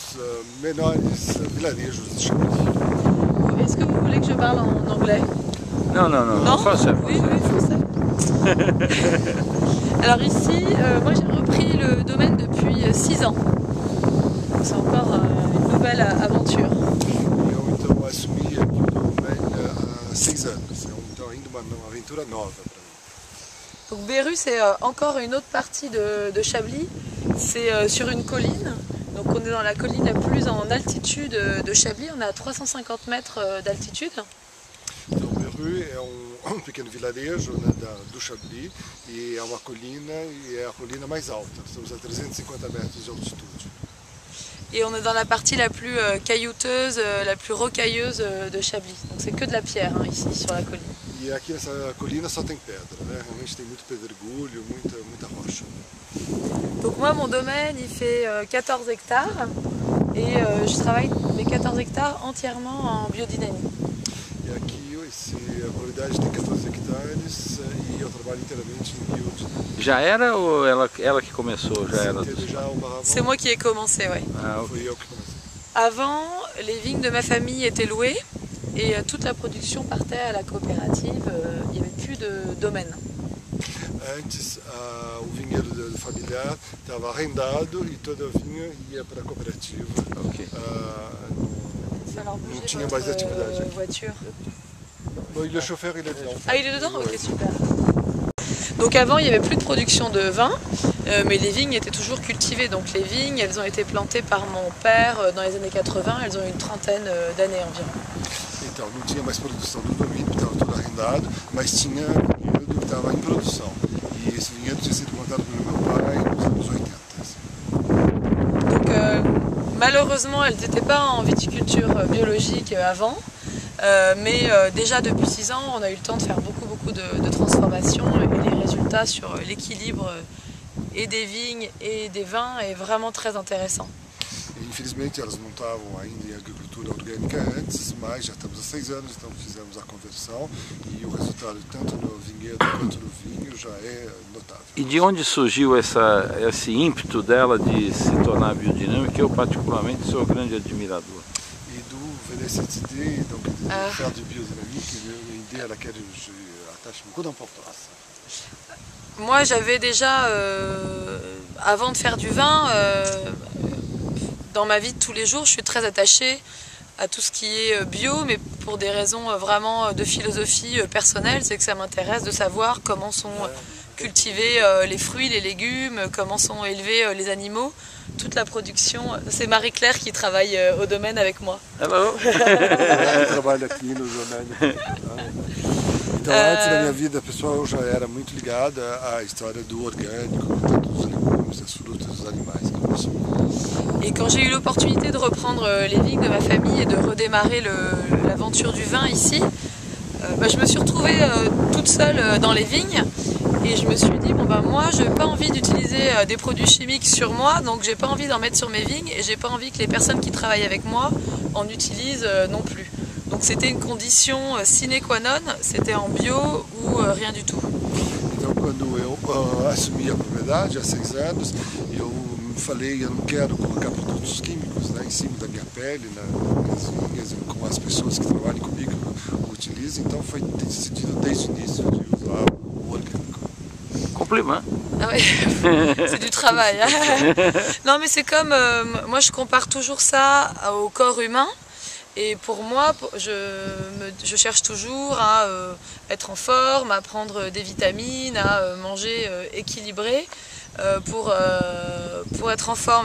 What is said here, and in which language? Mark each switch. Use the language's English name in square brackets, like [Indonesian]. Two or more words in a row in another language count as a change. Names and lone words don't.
[French] Est-ce que vous voulez que je parle en anglais? Non, français. Oui, français. Alors ici, moi j'ai repris le domaine depuis 6 ans. C'est encore une nouvelle aventure. [Portuguese] Eu assumi aqui o domaine há 6 anos, então ainda uma aventura nova para mim. [French] Donc Beru, c'est encore une autre partie de Chablis, c'est sur une colline. Donc on est dans la colline la plus en altitude de Chablis, on est à 350 mètres d'altitude. [Portuguese] Então Beru é pequeno vilarejo, né, do Chablis e é uma colina e é a colina mais alta, estamos a 350 metros de altitude. [French] Et on est dans la partie la plus caillouteuse, la plus rocailleuse de Chablis. Donc c'est que de la pierre, hein, ici sur la colline. [Portuguese] E aqui nessa colina só tem pedra, né? Realmente tem muito pedregulho, muita rocha. [French] Donc moi mon domaine il fait 14 hectares et je travaille mes 14 hectares entièrement en biodynamie. [Portuguese] E aqui a propriedade tem 14 hectares e eu trabalho inteiramente em biodinâmica. Já era ou ela que começou? Já era? [French] C'est moi qui ai commencé, ouais. Ah, [Portuguese] Foi eu que comecei. [French] Avant, les vignes de ma famille étaient louées et toute la production partait à la coopérative, il n'y avait plus de domaine. [Portuguese] Antes, o vinhedo familiar estava arrendado e toda a vinha ia para a cooperativa. ok. [French] Alors, [Portuguese] Não tinha mais atividade aqui. [French] Voiture. Bon, le chauffeur, il est dedans. Ah, il est dedans? Ok, Ouais. super. Donc avant, il n'y avait plus de production de vin, mais les vignes étaient toujours cultivées. Donc les vignes, elles ont été plantées par mon père dans les années 80, elles ont une trentaine d'années environ. [Portuguese] Então, não tinha mais produção do domínio, estava tudo arrendado, mas tinha vinhedo que estava em produção. E esse vinhedo tinha sido plantado pelo meu pai nos anos 80. [French] Donc malheureusement, elles n'étaient pas en viticulture biologique avant. Mais déjà depuis 6 ans, on a eu le temps de faire beaucoup de transformations et les résultats sur l'équilibre et des vignes et des vins est vraiment très intéressant. [Portuguese] E, infelizmente elas não estavam ainda em agricultura orgânica antes, mas já estamos há 6 anos, então fizemos a conversão e o resultado tanto no vinhedo quanto no vinho já é notável. E de onde surgiu esse ímpeto dela de se tornar biodinâmica? Eu particularmente sou um grande admirador. [French] Et d'où venait cette idée donc, de faire du biodynamique, une idée à laquelle j'attache beaucoup d'importance. Moi j'avais déjà, avant de faire du vin, dans ma vie de tous les jours, je suis très attachée à tout ce qui est bio, mais pour des raisons vraiment de philosophie personnelle, c'est que ça m'intéresse de savoir comment sont cultivés les fruits, les légumes, comment sont élevés les animaux. Toute la production, c'est Marie-Claire qui travaille au domaine avec moi. [English] Hello. [Portuguese] Eu trabalho aqui no domaine. Então, antes da minha vida pessoal, eu já era muito ligada à história do orgânico, tanto dos legumes, das frutas, dos animais que consommo. [French] Et quand j'ai eu l'opportunité de reprendre les vignes de ma famille et de redémarrer l'aventure du vin ici, je me suis retrouvée toute seule dans les vignes. Et je me suis dit, bon ben moi je n'ai pas envie d'utiliser des produits chimiques sur moi, donc j'ai pas envie d'en mettre sur mes vignes et j'ai pas envie que les personnes qui travaillent avec moi en utilisent non plus. Donc c'était une condition [Latin] sine qua non, [French] c'était en bio ou rien du tout. [Portuguese] Então quando eu assumi a propriedade há 6 anos, eu falei, eu não quero colocar produtos químicos, né, em cima da minha pele, nas vinhas, com as pessoas que trabalham comigo utilizam, então foi decidido desde o início de usar o orgânico. [French] Compliment. Ah ouais, c'est du travail. Hein. Non mais c'est comme, moi je compare toujours ça au corps humain. Et pour moi, je cherche toujours à être en forme, à prendre des vitamines, à manger équilibré pour être en forme.